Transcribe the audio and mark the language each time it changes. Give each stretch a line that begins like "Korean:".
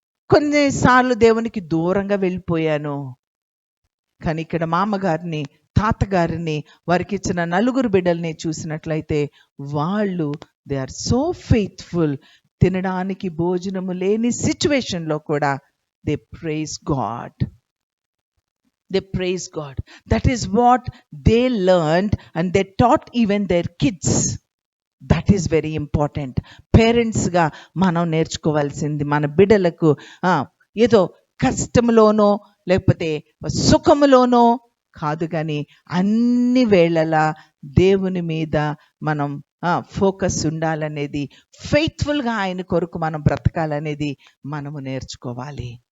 Telugu: కొన్నిసార్లు దేవునికి దూరంగా వెళ్ళిపోయాను. కానీ ఇక్కడ మామగారిని, తాతగారిని, వారికి ఇచ్చిన 4 బిడ్డల్ని చూసినట్లయితే వాళ్ళు
English: They are so faithful.
Telugu: తినడానికి భోజనము లేని సిచ్యువేషన్లో కూడా
English: They praise God. They praise God. That is what they learned and they taught even their kids. That is very important.
Telugu: Parents గా మనం నేర్చుకోవాల్సింది మన బిడ్డలకు ఏదో కష్టంలోనో లేకపోతే సుఖములోనో కాదు, కానీ అన్ని వేళలా దేవుని మీద మనం ఫోకస్ ఉండాలనేది, ఫెయిత్ఫుల్గా ఆయన కొరకు మనం బ్రతకాలనేది మనము నేర్చుకోవాలి.